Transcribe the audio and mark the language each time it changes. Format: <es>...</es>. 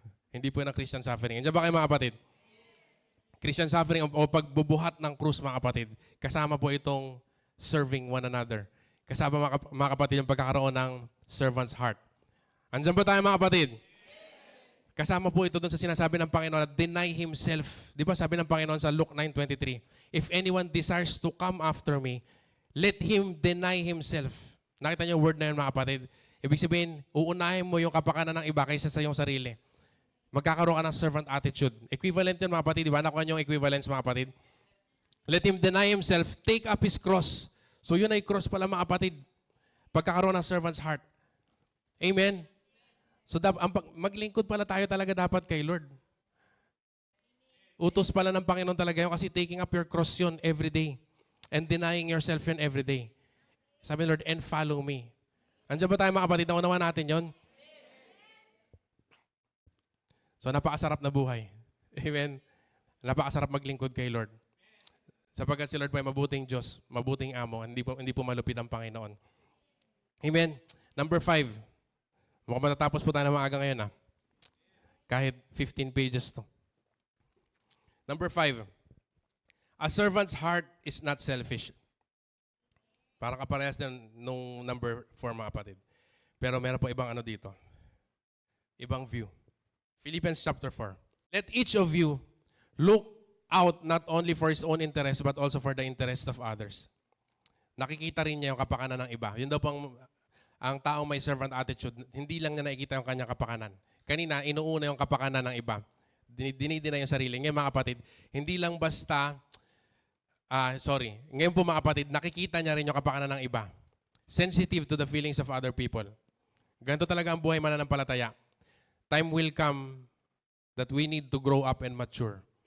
<tl>Hindi po yun ang Christian suffering. Andiyan ba kayo mga kapatid? Christian suffering o pagbubuhat ng krus, mga kapatid, kasama po itong serving one another. Kasama mga kapatid yung pagkakaroon ng servant's heart. Andiyan ba tayo mga kapatid? Kasama po ito doon sa sinasabi ng Panginoon na</tl> <en>deny himself.</en> <tl>Di ba sabi ng Panginoon sa Luke 9:23,</tl> <en>if anyone desires to come after me, let him deny himself.</en> <tl>Nakita niyo yung word na yun mga kapatid? Ibig sabihin, uunahin mo yung kapakanan ng iba kaysa sa iyong sarili. Magkakaroon ka ng servant attitude. Equivalent yun mga kapatid. Di ba? Nakuha niyo yung equivalence mga kapatid?</tl> <en>Let him deny himself, take up his cross.</en> <tl>So yun ay cross pala mga kapatid. Pagkakaroon ng servant's heart. Amen? So maglingkod pala tayo talaga dapat kay Lord. Utos pala ng Panginoon talaga yun kasi</tl> <en>taking up your cross</en> <tl>yun every day.</tl> <en>And denying yourself yun every day.</en> <tl>Sabi ng Lord,</tl> <en>and follow me.</en> <tl>Andiyan ba tayo mga kapatid? Naunawa natin yun? So napakasarap na buhay. Amen? Napakasarap maglingkod kay Lord. Sapagkat si Lord po ay mabuting Diyos, mabuting amo, hindi po malupit ang Panginoon. Amen? Number 5. Mukhang matatapos po tayo ng maaga ngayon. Kahit 15 pages to. Number 5.</tl> <en>A servant's heart is not selfish.</en> <tl>Parang kaparehas din nung number 4 mga kapatid. Pero meron po ibang ano dito. Ibang view. Philippians chapter 4.</tl> <en>Let each of you look out not only for his own interest but also for the interest of others.</en> <tl>Nakikita rin niya yung kapakanan ng iba. Yun daw pang ang taong may servant attitude, hindi lang niya nakikita yung kanyang kapakanan. Kanina, inuuna yung kapakanan ng iba. Dinidina yung sarili. Ngayon mga kapatid, hindi lang basta, ngayon po mga kapatid, nakikita niya rin yung kapakanan ng iba.</tl> <en>Sensitive to the feelings of other people.</en> <tl>Ganito talaga ang buhay mananampalataya.</tl> <en>Time will come that we need to grow up and mature.</en>